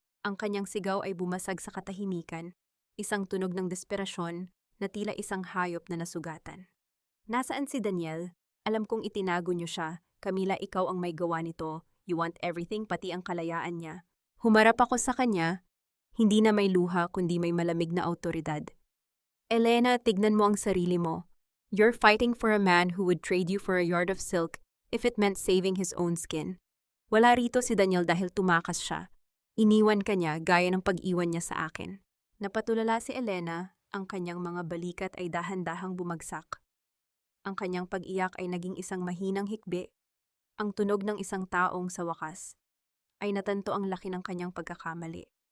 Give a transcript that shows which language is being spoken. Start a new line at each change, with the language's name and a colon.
Filipino: Ang kanyang sigaw ay bumasag sa katahimikan, isang tunog ng desperasyon na tila isang hayop na nasugatan. Nasaan si Daniel? Alam kong itinago niyo siya. Camila, ikaw ang may gawa nito.
English: You want everything,
Filipino: pati ang kalayaan niya. Humarap ako sa kanya, Hindi na may luha kundi may malamig na awtoridad. Elena, tignan mo ang sarili mo.
English: You're fighting for a man who would trade you for a yard of silk if it meant saving his own skin.
Filipino: Wala rito si Daniel dahil tumakas siya. Iniwan ka niya gaya ng pag-iwan niya sa akin. Napatulala si Elena, ang kanyang mga balikat ay dahan-dahang bumagsak. Ang kanyang pag-iyak ay naging isang mahinang hikbi. Ang tunog ng isang taong sa wakas ay natanto ang laki ng kanyang pagkakamali.